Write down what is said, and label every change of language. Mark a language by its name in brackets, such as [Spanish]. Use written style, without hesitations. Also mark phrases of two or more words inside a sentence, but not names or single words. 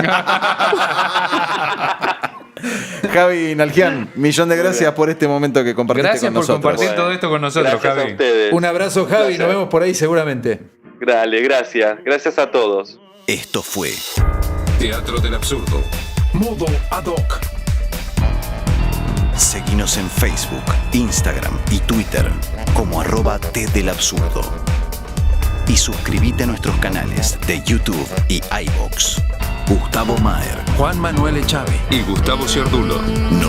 [Spanish] Javi Nalgian, millón de gracias por este momento que compartiste Gracias con por nosotros. compartir todo esto con nosotros, Gracias a Javi. ustedes. Un abrazo, Javi. Gracias. Nos vemos por ahí seguramente. Dale, gracias. Gracias a todos. Esto fue Teatro del absurdo. Modo ad hoc. Seguinos en Facebook, Instagram y Twitter como @tdelabsurdo. Y suscríbete a nuestros canales de YouTube y iVoox. Gustavo Maher, Juan Manuel Echave Y Gustavo Ciardulo.